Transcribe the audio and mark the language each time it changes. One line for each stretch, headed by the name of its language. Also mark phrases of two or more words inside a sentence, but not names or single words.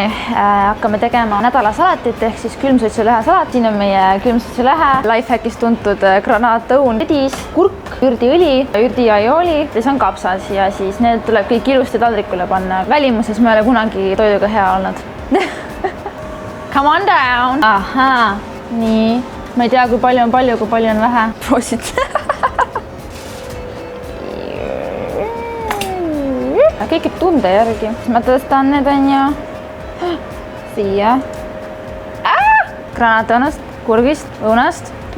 Estonian: Hakkame tegema nädalasalatit ehk siis külmsuitsulehe salat. Siin on meie külmsuitsulehe, lifehackis tuntud granaatõun, edis, kurk, ürdiõli, ürdiaioli, siis on kapsas ja siis need tuleb kõik ilusti taldrikule panna. Välimuses me ei ole kunagi toiduga hea olnud.
English: Come on down!
Estonian: Ahaa, nii. Ma ei tea, kui palju on vähe. Proosit. Kõik käib tunde järgi. Ma tõstan need on ju siia. Granaatõunast, kurgist, õunast.